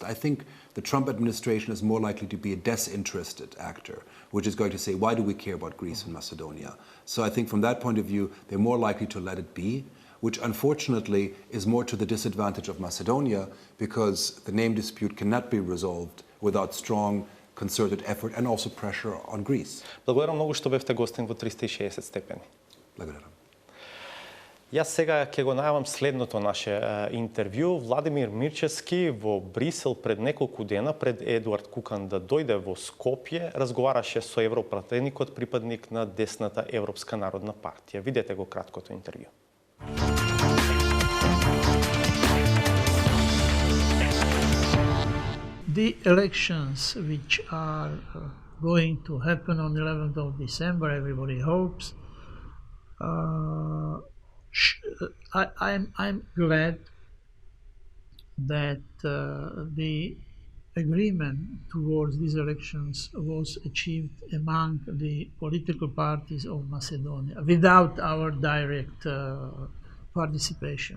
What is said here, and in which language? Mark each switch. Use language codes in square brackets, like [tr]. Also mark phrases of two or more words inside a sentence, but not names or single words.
[en] I think the Trump administration is more likely to be a disinterested actor, which is going to say, why do we care about Greece and Macedonia? So I think from that point of view, they're more likely to let it be, which unfortunately is more to the disadvantage of Macedonia, because the name dispute cannot be resolved without strong concerted effort and also pressure on Greece. [mk] Благодарам многу што бевте гостин во 360 степени. Благодарам. Јас сега ќе го најавам следното наше интервју. Владимир Мирчевски во Брисел пред неколку дена, пред Едуард Кукан да дојде во Скопје, разговараше со европратеникот, припадник на десната Европска народна партија. Видете го краткото интервју. [en] The elections which are going to happen on 11th of December, everybody hopes. I'm glad that the agreement towards these elections was achieved among the political parties of Macedonia without our direct participation.